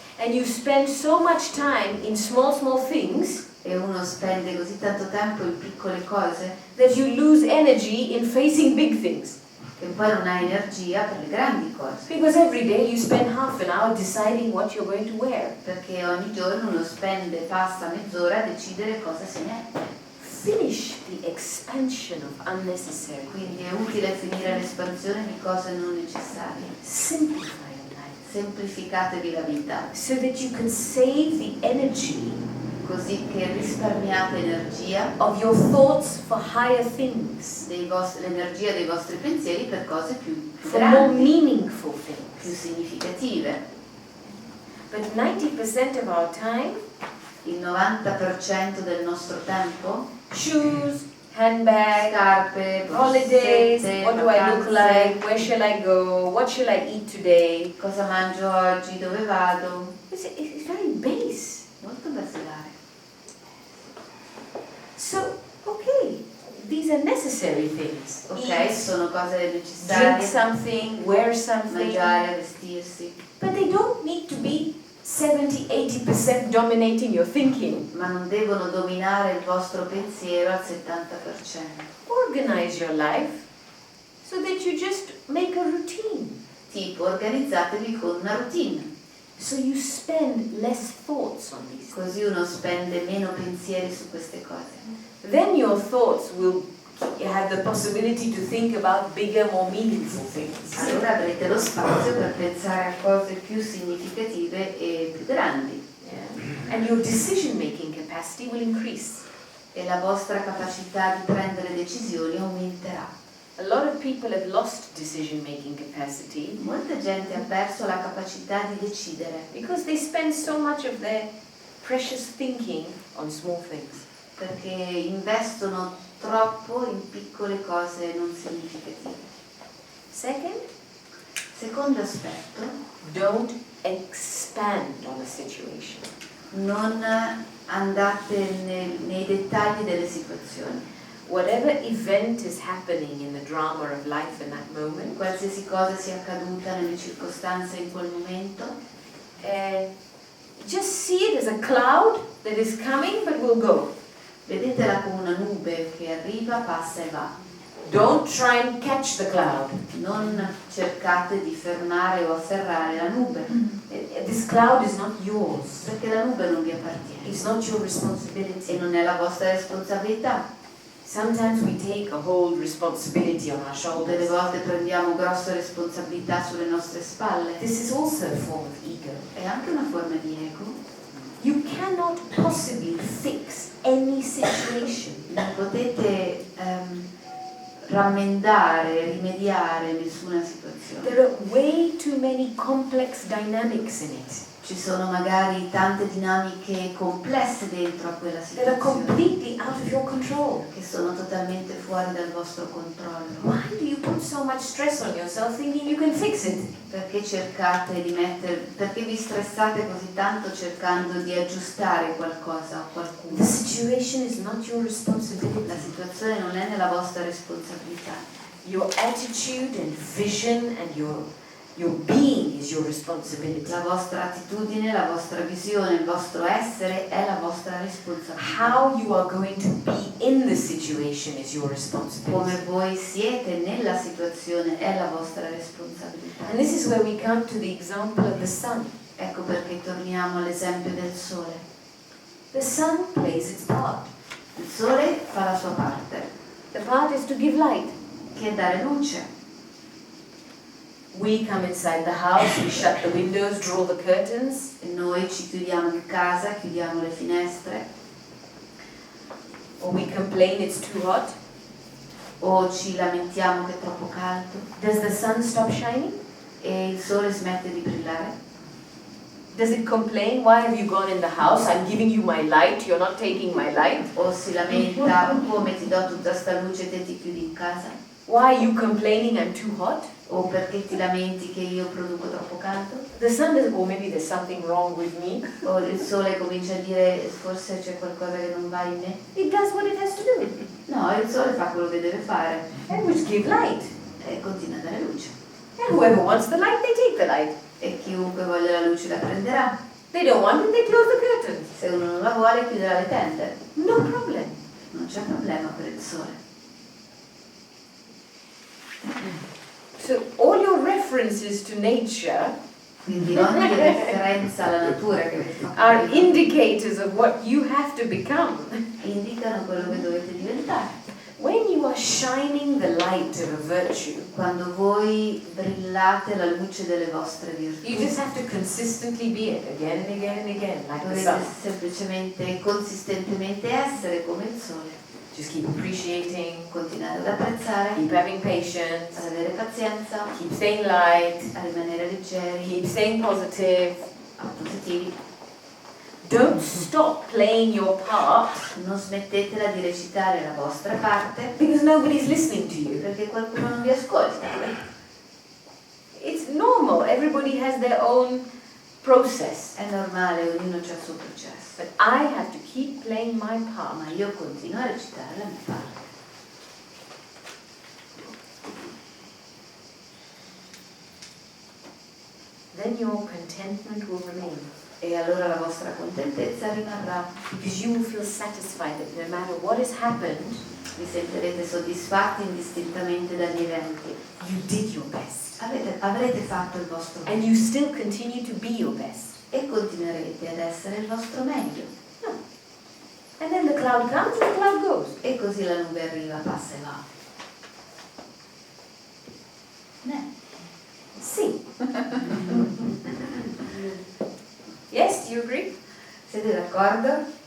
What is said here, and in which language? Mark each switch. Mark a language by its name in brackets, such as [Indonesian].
[English] And you spend so much time in small things [Italian] E uno spende così tanto tempo in piccole cose [English] that you lose energy in facing big things. [Italian] che poi non hai energia per le grandi cose. [English] Because every day you spend half an hour deciding what you're going to wear. [Italian] Perché ogni giorno uno passa mezz'ora a decidere cosa si mette. [English] Finish the expansion of unnecessary. [Italian] Quindi è utile finire l'espansione di cose non necessarie. [English] Simplify your life [Italian] Semplificatevi la vita, [English] so that you can save the energy [Italian] così che risparmiate energia, [English] of your thoughts for higher things, [Italian] l'energia dei vostri pensieri per cose più [English] for more [Italian] grandi, [English] meaningful [Italian] più [English] things. [Italian] significative. [English] But 90% of our time, [Italian] Il 90% del nostro tempo, [English] shoes, handbag, [Italian] scarpe, [English] holidays, [Italian] borsette, [English] what do I look [Italian] vacanze, [English] like, where shall I go, what shall I eat today? [Italian] cosa mangio oggi, dove vado, [English] It's very base. [Italian] molto basilare. [English] So, okay, these are necessary things. [Italian] Ok, [English] Eat, [Italian] sono cose [English] drink [Italian] necessarie, [English] something, wear something, [Italian] mangiare, vestirsi, [English] but they don't need to be 70-80% dominating your thinking. [Italian] ma non devono dominare il vostro pensiero al 70%. [English] Organize your life so that you just make a routine. [Italian] Tipo, organizzatevi con una routine, [English] So you spend less thoughts on these things. [Italian] così uno spende meno pensieri su queste cose. [English] Then your thoughts will have the possibility to think about bigger, more meaningful things. [Italian] Allora avrete lo spazio per pensare a cose più significative e più grandi. [English] Yeah. And your decision-making capacity will increase. [Italian] E la vostra capacità di prendere decisioni aumenterà. [English] A lot of people have lost decision-making capacity [Italian] Molta gente ha perso la capacità di decidere [English] because they spend so much of their precious thinking on small things. [Italian] perché investono troppo in piccole cose non significative. [English] Second, [Italian] Secondo aspetto, [English] don't expand on a situation. [Italian] non andate nei dettagli delle situazioni. [English] Whatever event is happening in the drama of life in that moment, [Italian] Qualsiasi cosa sia accaduta nelle circostanze in quel momento, [English] just see it as a cloud that is coming but will go. [Italian] vedetela come una nube che arriva, passa e va. [English] Don't try and catch the cloud. [Italian] Non cercate di fermare o afferrare la nube, [English] This cloud is not yours. [Italian] perché la nube non vi appartiene [English] It's not your [Italian] e [English] responsibility. [Italian] non è la vostra responsabilità. [English] Sometimes we take a whole responsibility on our [Italian] Delle [English] shoulders. [Italian] volte prendiamo grosse responsabilità sulle nostre spalle. [English] This is also a form of ego. [Italian] È anche una forma di ego. [English] You cannot possibly fix any situation. [Italian] Non potete rammendare, rimediare nessuna situazione. [English] There are way too many complex dynamics in it [Italian] Ci sono magari tante dinamiche complesse dentro a quella [English] that are completely out of your control. [Italian] che sono totalmente fuori dal vostro controllo. [English] Why do you put so much stress on yourself thinking you can fix it? [Italian] Perché cercate di perché vi stressate così tanto cercando di aggiustare qualcosa o qualcuno? [English] The situation is not your [Italian] La [English] responsibility. [Italian] situazione non è nella vostra responsabilità. [English] Your attitude and vision and your being is your responsibility. [Italian] La vostra attitudine, la vostra visione, il vostro essere è la vostra responsabilità. [English] How you are going to be in the situation is your responsibility. [Italian] Come voi siete nella situazione è la vostra responsabilità. [English] And this is where we come to the example of the sun. [Italian] Ecco perché torniamo all'esempio del sole. [English] The sun plays its part. [Italian] Il sole fa la sua parte, [English] The part is to give light. [Italian] che è dare luce. [English] We come inside the house, we shut the windows, draw the curtains, [Italian] E noi ci chiudiamo in casa, chiudiamo le finestre, [English] or we complain it's too hot. [Italian] o ci lamentiamo che è troppo caldo [English] Does the sun stop shining? [Italian] e il sole smette di brillare. [English] Does it complain, why have you gone in the house? I'm giving you my light, you're not taking my light. [Italian] O si lamenta, come ti do tutta sta luce e te ti chiudi in casa. [English] Why are you complaining I'm too hot? [Italian] O perché ti lamenti che io produco troppo caldo. [English] The sun doesn't, oh, maybe there's something wrong with me. [Italian] O il sole comincia a dire forse c'è qualcosa che non va in me. [English] It does what it has to do. [Italian] No, il sole fa quello che deve fare [English] And which give light. [Italian] e continua a dare luce. [English] And whoever wants the light, they take the light. [Italian] E chiunque voglia la luce la prenderà. [English] They don't want it, they close the curtains. [Italian] Se uno non la vuole chiuderà le tende. [English] No problem. [Italian] Non c'è problema per il sole. [English] So all your references to nature [Italian] Quindi ogni referenza alla natura che avete fatto [English] are [Italian] prima [English] indicators of what you have to become. [Italian] indicano quello che dovete diventare. [English] When you are shining the light of a virtue, [Italian] Quando voi brillate la luce delle vostre [English] you [Italian] virtù, [English] just have to consistently be it again and again and again, like the [Italian] dovete [English] sun. [Italian] semplicemente, consistentemente essere come il sole. [English] Just keep appreciating, [Italian] Continuare ad apprezzare, [English] keep having patience, [Italian] ad avere pazienza, [English] keep staying light, [Italian] a rimanere leggeri, [English] keep staying positive. [Italian] positivi. [English] Don't stop playing your part [Italian] Non smettetela di recitare la vostra parte [English] because nobody's listening to you. [Italian] perché qualcuno non vi ascolta. [English] It's normal, everybody has their own process. [Italian] È normale, ognuno ha il suo processo. [English] But I have to keep playing my part. [Italian] Ma io continuo a recitare la mia parte. [English] Then your contentment will remain. [Italian] E allora la vostra contentezza rimarrà. [English] Because you will feel satisfied that no matter what has happened, [Italian] Vi sentirete soddisfatti indistintamente dagli eventi. [English] you did your best. [Italian] Avrete fatto il vostro [English] And [Italian] meglio [English] you still continue to be your best. [Italian] e continuerete ad essere il vostro meglio. [English] And then the cloud comes and the cloud goes. [Italian] E così la nube arriva, passa e va. Sì. [English] Yes, do you agree? [Italian] Siete d'accordo?